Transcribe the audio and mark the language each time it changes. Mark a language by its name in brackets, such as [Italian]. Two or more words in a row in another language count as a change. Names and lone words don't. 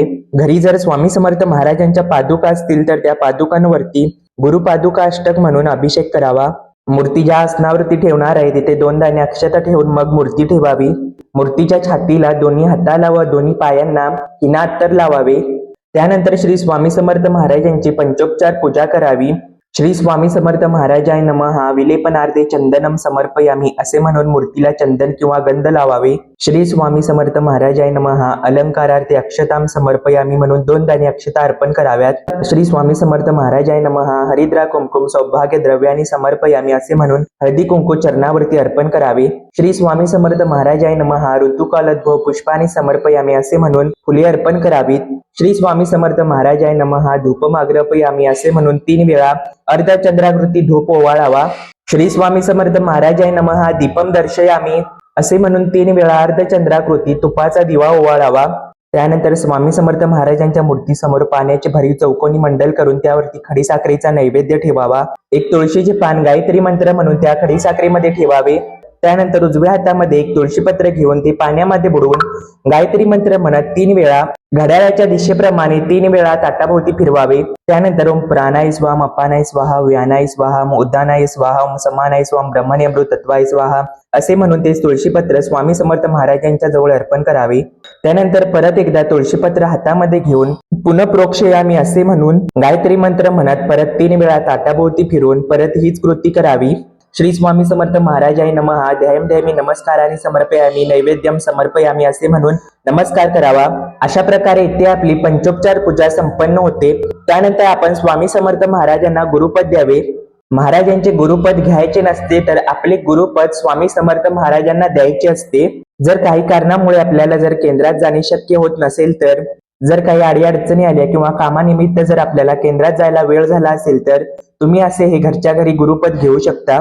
[Marathi] घरी जर स्वामी समर्थ महाराजांच्या पादुका असतील तर त्या पादुकांवरती गुरुपादुका अष्टक म्हणून अभिषेक करावा. मूर्ती ज्या आसनावरती ठेवणार आहे तिथे 2 दाणे अक्षता ठेवून मग मूर्ती ठेवावी. मूर्तीच्या छातीला दोन्ही हाताला व दोन्ही पायांना हिना अत्तर लावावे. त्यानंतर श्री स्वामी समर्थ महाराजांची पंचोपचार पूजा करावी. [Sanskrit] श्री स्वामी समर्थ महाराजाय नमः विलेपनार्थे चंदनम समर्पयामी [Marathi] असे म्हणून मूर्तीला चंदन किंवा गंध लावावे. [Sanskrit] श्री स्वामी समर्थ महाराजाय नमः. अलंकारार्थी अक्षतां समर्पयामी [Marathi] म्हणून 2 दाणे अक्षता अर्पण कराव्यात. [Sanskrit] श्री स्वामी समर्थ महाराजाय नमः. हरिद्रा कुंकुम सौभाग्य द्रव्यानी समर्पयामी [Marathi] असे म्हणून हळदी कुंकू चरणावरती अर्पण करावे. [Sanskrit] श्री स्वामी समर्थ महाराजाय नमः. ऋतुकालोद्भव पुष्पाने समर्पयामी [Marathi] असे म्हणून फुले अर्पण करावीत. [Sanskrit] श्री स्वामी समर्थ महाराजाय नमः. धूपम अग्रपयामी [Marathi] असे म्हणून 3 वेळा अर्धचंद्राकृती धूप ओवाळावा. [Sanskrit] श्री स्वामी समर्थ महाराजाय नमः. दीपम दर्शयामी [Marathi] असे म्हणून 3 वेळा अर्धचंद्राकृती तुपाचा दिवा ओवाळावा. त्यानंतर स्वामी समर्थ महाराजांच्या मूर्तीसमोर पाण्याचे भरीव चौकोनी मंडल करून त्यावरती खडीसाखरेचा नैवेद्य ठेवावा. एक तुळशीचे पान गायत्री मंत्र म्हणून त्या खडीसाखरेमध्ये ठेवावे. त्यानंतर उजव्या हातामध्ये एक तुळशीपत्र घेऊन ते पाण्यामध्ये बुडवून गायत्री मंत्र म्हणत 3 वेळा घड्याळाच्या दिशेप्रमाणे 3 वेळा ताटाभोवती फिरवावे. [Sanskrit] त्यानंतर ओम प्राणाय स्वाहा, अपानाय स्वाहा, व्यानाय स्वाहा, उदानाय स्वाहा, ओम समानाय स्वाहा, ब्रह्मणे अमृतत्वाय स्वाहा [Marathi] असे म्हणून ते तुळशीपत्र स्वामी समर्थ महाराजांच्या जवळ अर्पण करावे. त्यानंतर परत एकदा तुळशीपत्र हातामध्ये घेऊन [Sanskrit] पुनः प्रोक्षयामी [Marathi] असे म्हणून गायत्री मंत्र म्हणत परत 3 वेळा ताटाभोवती फिरून परत हीच कृती करावी. [Sanskrit] श्री स्वामी समर्थ महाराजाय नमः. ध्यायम ध्यामी नमस्काराने समर्पयामी नैवेद्यम समर्पयामी [Marathi] असे म्हणून नमस्कार करावा. अशा प्रकारे इथे आपली पंचोपचार पूजा संपन्न होते. त्यानंतर आपण स्वामी समर्थ महाराजांना गुरुपद द्यावे. महाराजांचे गुरुपद घ्यायचे नसते तर आपले गुरुपद स्वामी समर्थ महाराजांना द्यायचे असते. जर काही कारणामुळे आपल्याला जर केंद्रात जाणे शक्य होत नसेल तर जर काही अडीअडचणी आल्या किंवा कामानिमित्त जर आपल्याला केंद्रात जायला वेळ झाला असेल तर तुम्ही असे हे घरच्या घरी गुरुपद घेऊ शकता.